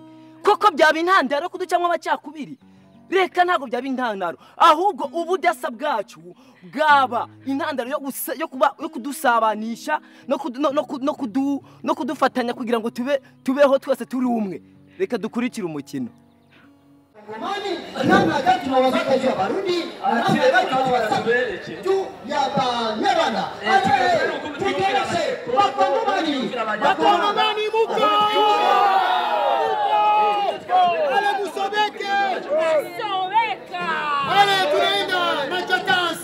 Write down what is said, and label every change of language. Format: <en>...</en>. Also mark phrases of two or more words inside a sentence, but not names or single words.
<rw>Koko byaba intandaro yo kuducamwa amacakubiri? Reka ntago byaba intandaro, ahubwo ubudasa bwacu bwaba intandaro yo kudusabanisha no kudufatanya kugira ngo tubeho twese turi umwe. Reka dukurikire umukino. Mani,</rw> <sw>namna gani tunawazaka hiyo Barundi, namna gani tunawazaka juu ya Banyarwanda. Tukeleze Bakongomani muko. Ale musobeke. Ale tunaenda Machakas.</sw>